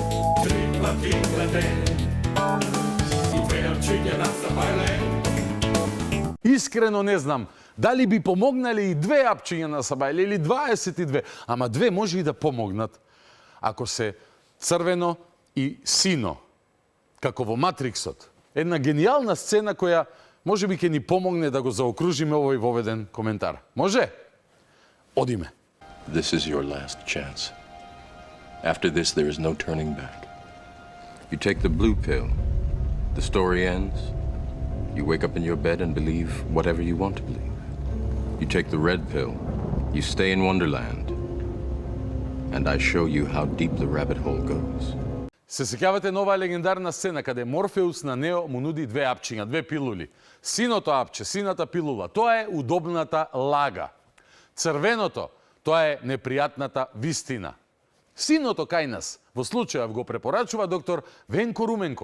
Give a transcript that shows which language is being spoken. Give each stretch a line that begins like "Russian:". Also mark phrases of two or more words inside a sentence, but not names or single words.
Macedonian: Искрено не знам дали би помогнали и 2 апчиња на Сабајле или 22, ама 2 може и да помогнат ако се црвено и сино, како во Матриксот. Една гениална сцена која може би ќе ни помогне да го заокружиме овој воведен коментар. Може? Одиме.
English: This is your last chance. After this, there is no turning back. You take the blue pill. The story ends. You wake up in your bed and believe whatever you want to believe. You take the red pill. You stay in Wonderland. And I show you how deep the rabbit hole goes.
Macedonian: Се сеќавате на оваа легендарна сцена каде Морфеус на Нео му нуди 2 апчиња, 2 пилули. Синото апче, сината пилула, тоа е удобната лага. Црвеното, тоа е непријатната вистина. Синото кај нас, во случајов го препорачува доктор Венко Руменко.